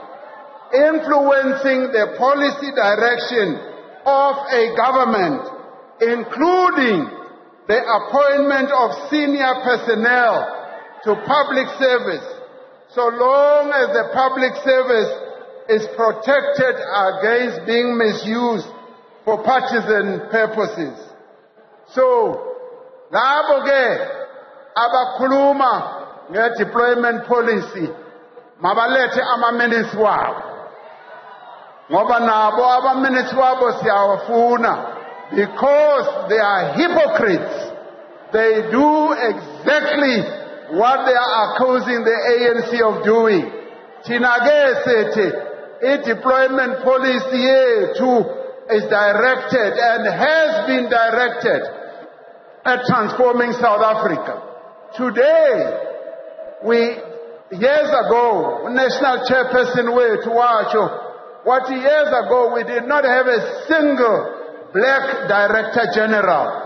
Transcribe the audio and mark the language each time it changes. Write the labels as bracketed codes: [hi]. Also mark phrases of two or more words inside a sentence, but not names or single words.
[en] influencing the policy direction of a government, including the appointment of senior personnel to public service, so long as the public service is protected against being misused for partisan purposes. So, [zu] labo ke abakhuluma [en] nge-deployment policy [zu] mabalethe ama-minutes wabo, ngoba nabo ama-minutes wabo siyawafuna, [en] because they are hypocrites. They do exactly what they are accusing the ANC of doing. [zu] Thina ke sithi i-deployment policy yethu [en] is directed and has been directed at transforming South Africa. Today, years ago, National Chairperson [zu] wethu wacho, [en] years ago we did not have a single black Director General.